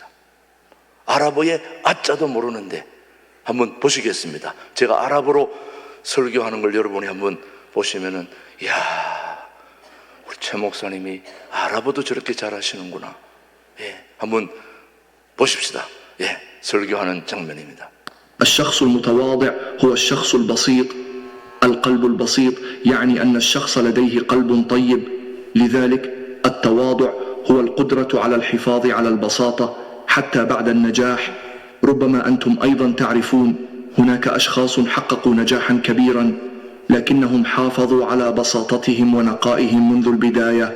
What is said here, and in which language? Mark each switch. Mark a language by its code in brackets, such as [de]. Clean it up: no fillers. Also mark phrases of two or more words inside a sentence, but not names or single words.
[ko] 아랍어의 아자도 모르는데 한번 보시겠습니다. 제가 아랍어로 설교하는 걸 여러분이 한번 보시면은, 이야, 우리 최 목사님이 아랍어도 저렇게 잘하시는구나. 한번 보십시다. 설교하는 장면입니다. [ar] الشخص المتواضع هو الشخص البسيط القلب البسيط يعني أن الشخص لديه قلب طيب لذلك التواضع هو القدرة على الحفاظ على البساطة حتى بعد النجاح. ربما أنتم أيضا تعرفون هناك أشخاص حققوا نجاحا كبيرا لكنهم حافظوا على بساطتهم ونقائهم منذ البداية.